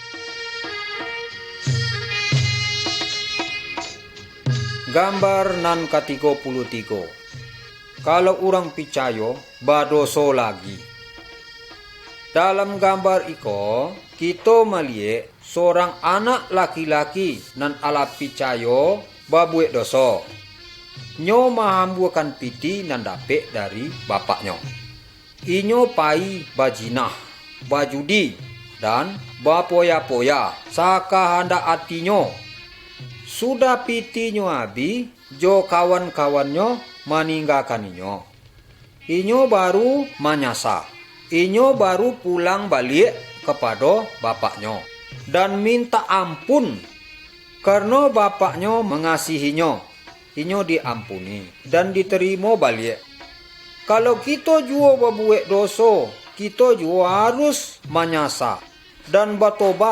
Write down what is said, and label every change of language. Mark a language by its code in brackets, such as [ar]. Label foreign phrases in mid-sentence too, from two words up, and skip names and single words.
[min] Gambar nan ke-33. [id] Kalau orang percaya berdosa lagi. Dalam gambar iko kita melihat seorang anak laki-laki [min] nan ala [id] percaya berbuat dosa. [min] Nyo mahambuakan piti nan dapat dari bapaknya. Inyo pai bajinah, bajudi, dan bapoya-poya saka hendak hatinya. Sudah pitinyo habis, jo kawan-kawannya meninggalkan inyo. Inyo baru menyasa. [id] Inyo baru pulang balik kepada bapaknya dan minta ampun karena bapaknya mengasihinya. Inyo diampuni dan diterima balik. Kalau kita juga berbuat dosa, kita juga harus menyasa dan bertobat.